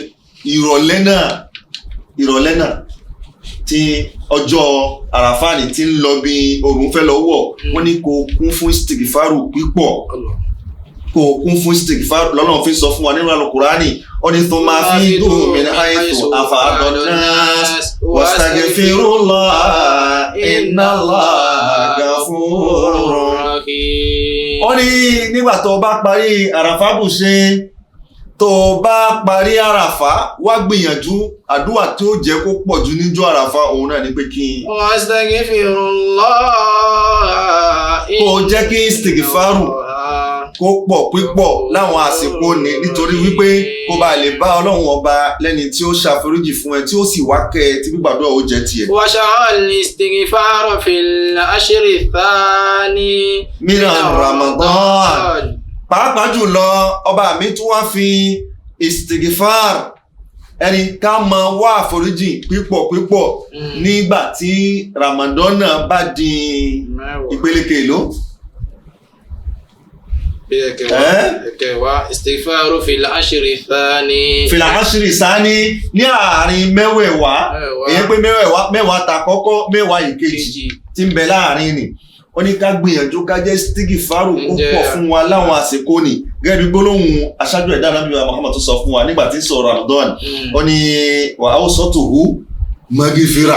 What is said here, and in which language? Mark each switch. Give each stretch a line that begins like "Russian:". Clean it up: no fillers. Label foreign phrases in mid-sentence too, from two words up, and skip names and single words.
Yoruba: ìrọ̀lẹ́ náà tí ọjọ́ àràfá ní tí ń lọ bí oòrùn fẹ́ lọ wọ̀ wọ́n ní kó kún fún istighfaru pípọ̀ kó kún fún istighfaru lọ́nà fi sọ fún wa nínú Al-Qur'ani ó ní
Arabic: ثم أفيضوا من حيث أفاض الناس واستغفروا الله إن الله غفور رحيم.
Yoruba: ó ní nígbà tó bá parí àràfá bù ṣe tó bá parí àràfá wá gbìyànjú àdúrà tí ó jẹ́ kó pọ̀ jù níjọ́ àràfá òun náà ní pé kí kó jẹ́ kí istighfaru kó pọ̀ pípọ̀ láwọn àsìkò ní nítorí wípé kó bá lè bá Ọlọ́run ọba lẹ́ni tí ó ṣàforíjì fún ẹ tí ó sì wá kẹ́ ẹ tí gbígbàdúrà ó jẹ́ tiẹ̀.
Arabic: وشاع الاستغفار في العشر الثاني من رمضان
Yoruba: pàápàá jùlọ ọba mi tún wá fi istighfar ẹni ká máa wá àforíjì pípọ̀ nígbà tí Ramadan náà bá di ìpele kèló.
Arabic: الاستغفار في العشر الثاني. في العشر الثاني
Yoruba: ní àárín mẹ́wẹ̀ẹ̀wá èyí pé mẹ́wàá ta kọ́kọ́ mẹ́wàá ìkejì tí ń bẹ láàrin ni ó ní ká gbìyànjú ká jẹ́ istighfaru kó pọ̀ fún wa láwọn àsìkò ni gẹ́gẹ́ bí gbólóhùn aṣáájú ẹ̀dá Ànábì Muhammad tó sọ fún wa nígbà tí ń sọ̀rọ̀ Ramadan ó ní
Arabic: وأوسطه مغفرة.